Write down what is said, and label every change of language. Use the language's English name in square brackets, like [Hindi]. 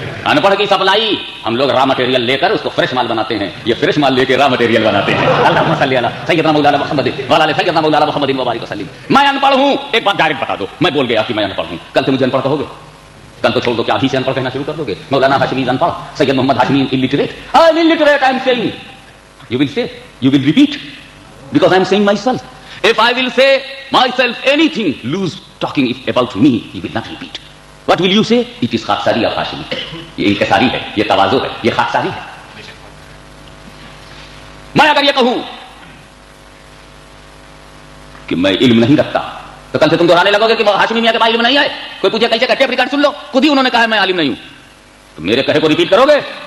[Urdu] ان پڑھ کی سپلائی ہم لوگ را مٹیریل لے کر اس کو فریش مال بناتے ہیں، یہ فریش مال لے کے را مٹیریل بناتے ہیں۔ اللہم صلی علی سیدنا مولانا محمد وعلی آل سیدنا مولانا محمد وبارک وسلم۔ میں ان پڑھ ہوں، ایک بات ڈائریکٹ بتا دو، میں بول گیا کہ میں ان پڑھ ہوں، کل سے مجھے ان پڑھ کہو گے؟ کل تو چھوڑ دو کہ ابھی سے ان پڑھ کہنا شروع کر دو گے؟ مولانا ہاشمی ان پڑھ، سید محمد Hashmi illiterate. [English] I am illiterate, I am saying. You will say, you will repeat, because I am saying myself. If I will say myself anything loose talking about me, you will not repeat. What will you say? It is [Urdu] خاکساری of Hashmi, یہ انکساری ہے، یہ تواضع ہے، یہ خاکساری ہے۔ میں اگر یہ کہوں کہ میں علم نہیں رکھتا تو کل سے تم دہرانے لگو گے کہ ہاشمی میاں کے پاس علم نہیں ہے۔ کوئی پوچھے کیسے کٹے ریکارڈ سن لو، خود ہی انہوں نے کہا میں عالم نہیں ہوں، تو میرے کہے کو ریپیٹ کرو گے؟